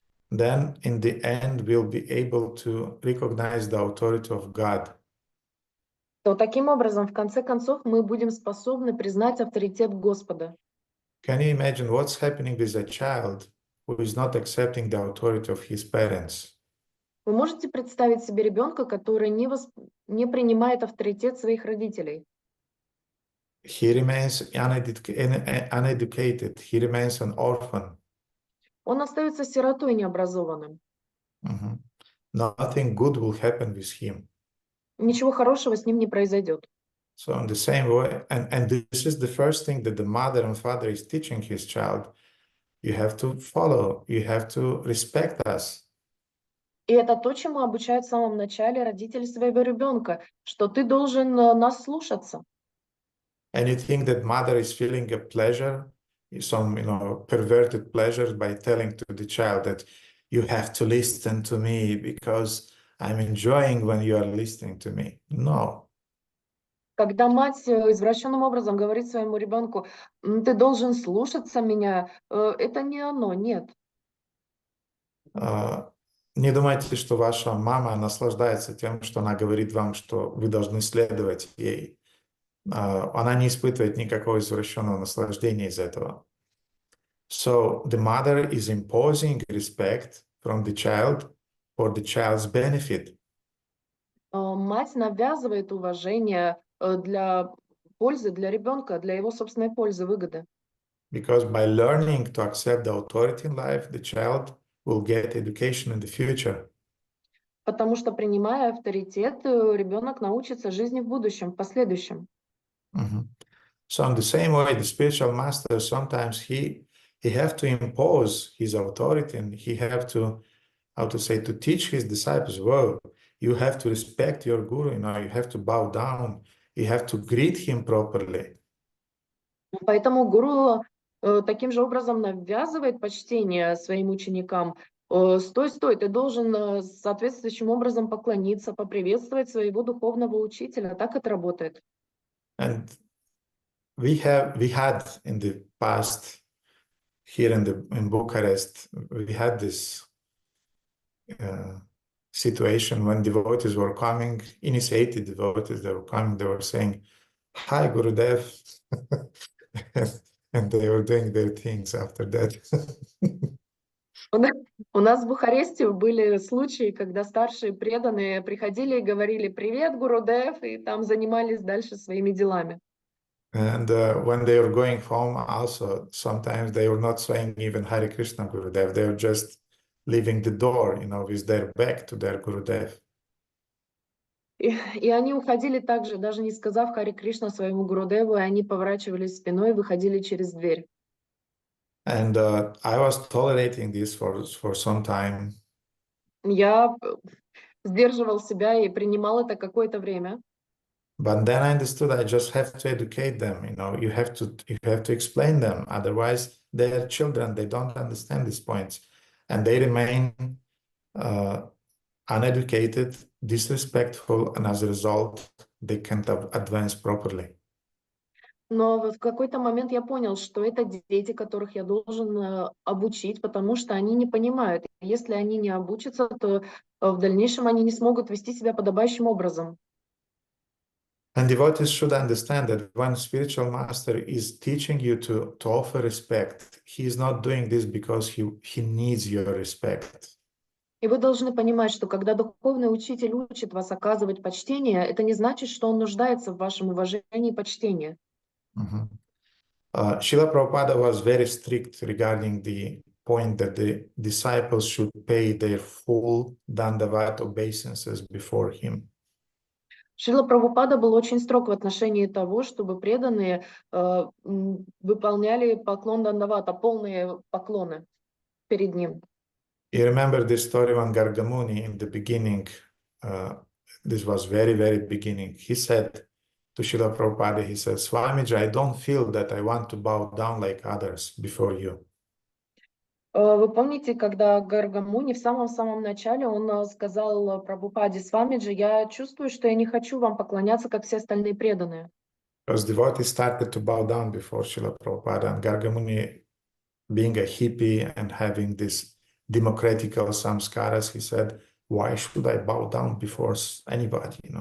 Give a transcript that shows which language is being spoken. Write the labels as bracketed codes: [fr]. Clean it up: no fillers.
[en] then in the end we'll be able to recognize the authority of God. [ru] то таким образом, в конце концов, мы будем способны признать авторитет Господа. [en] Can you imagine what's happening with a child who is not accepting the authority of his parents? [ru] Вы можете представить себе ребенка, который не принимает авторитет своих родителей? [en] He remains uneducated. He remains an orphan. [ru] Он остается сиротой необразованным. Mhm. [en] Nothing good will happen with him. [ru] Ничего хорошего с ним не произойдет. [en] So in the same way, and this is the first thing that the mother and father is teaching his child. You have to follow, you have to respect us. [ru] И это то, чему обучают в самом начале родители своего ребенка, что ты должен нас слушаться. [en] And you think that mother is feeling a pleasure, some perverted pleasure by telling to the child that you have to listen to me because I'm enjoying when you are listening to me. No. [ru] Когда мать извращенным образом говорит своему ребенку, ты должен слушаться меня, это не оно, нет. Не думайте, что ваша мама наслаждается тем, что она говорит вам, что вы должны следовать ей. Она не испытывает никакого извращенного наслаждения из этого. [en] So the mother is imposing respect from the child for the child's benefit. [ru] Мать навязывает уважение для пользы, для ребенка, для его собственной пользы, выгоды. [en] Because by learning to accept the authority in life, the child will get education in the future. [ru] Потому что, принимая авторитет, ребенок научится жизни в будущем, в последующем. [en] So in the same way, the spiritual master, sometimes he have to impose his authority, and he have to, to teach his disciples, well, you have to respect your guru, you have to bow down, you have to greet him properly. [ru] Поэтому гуру таким же образом навязывает почтение своим ученикам. Стой, стой, ты должен соответствующим образом поклониться, поприветствовать своего духовного учителя. Так это работает. [en] And we had in the past here in Bucharest, we had this situation when devotees were coming, initiated devotees, they were coming, they were saying, "Hi, Gurudev," and they were doing their things after that. [ru] У нас в Бухаресте были случаи, когда старшие преданные приходили и говорили «Привет, Гурудев», и там занимались дальше своими делами. [en] And when they were going home, also sometimes they were not saying even Hare Krishna Gurudev, they were just leaving the door, with their back to their Gurudev. [ru] И они уходили также, даже не сказав Харе Кришна своему Гурудеву, и они поворачивались спиной и выходили через дверь. [en] And I was tolerating this for some time. [ru] Я сдерживал себя и принимал это какое-то время. [en] But then I understood I just have to educate them. You have to explain them. Otherwise, they are children. They don't understand these points, and they remain uneducated, disrespectful, and as a result, they can't advance properly. [ru] Но в какой-то момент я понял, что это дети, которых я должен обучить, потому что они не понимают. Если они не обучатся, то в дальнейшем они не смогут вести себя подобающим образом. [en] And devotees should understand that when spiritual master is teaching you to offer respect, he is not doing this because he needs your respect. [ru] И вы должны понимать, что когда духовный учитель учит вас оказывать почтение, это не значит, что он нуждается в вашем уважении и почтении. [en] Srila Prabhupada was very strict regarding the point that the disciples should pay their full dandavat obeisances before him. [ru] Шрила Прабхупада был очень строг в отношении того, чтобы преданные выполняли поклон Дандавата, полные поклоны перед ним. [en] You remember this story when Gargamuni in the beginning, this was very, very beginning, he said to Srila Prabhupada, he said, "Swamiji, I don't feel that I want to bow down like others before you." [ru] Вы помните, когда Гаргамуни в самом-самом начале, он сказал Прабхупаде: «Свамиджи, я чувствую, что я не хочу вам поклоняться, как все остальные преданные». [en] Because devotees started to bow down before Srila Prabhupada, and Gargamuni, being a hippie and having this democratical samskaras, he said, "Why should I bow down before anybody,